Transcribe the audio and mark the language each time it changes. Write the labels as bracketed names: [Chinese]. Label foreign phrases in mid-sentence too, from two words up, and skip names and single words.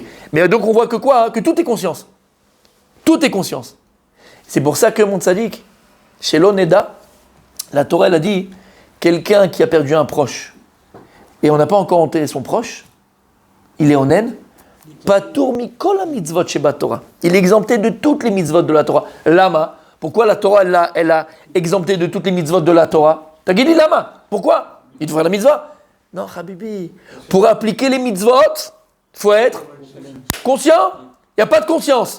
[French] Mais donc on voit que quoi, hein? Que tout est conscience. Tout est conscience. C'est pour ça que mon tzaddik, chez l'Oneda, la Torah, elle a dit, quelqu'un qui a perdu un proche, et on n'a pas encore enterré son proche, il est en haine, [Hebrew] פטור מכל מצוות שבה תורה. [French] Il est exempté de toutes les mitzvot de la Torah. Lama. Pourquoi la Torah, elle a exempté de toutes les mitzvot de la Torah? T'as dit lama. Pourquoi? Il te faut faire la mitzvah? Non, Habibi. Pour appliquer les mitzvot, il faut être conscient. Il n'y a pas de conscience.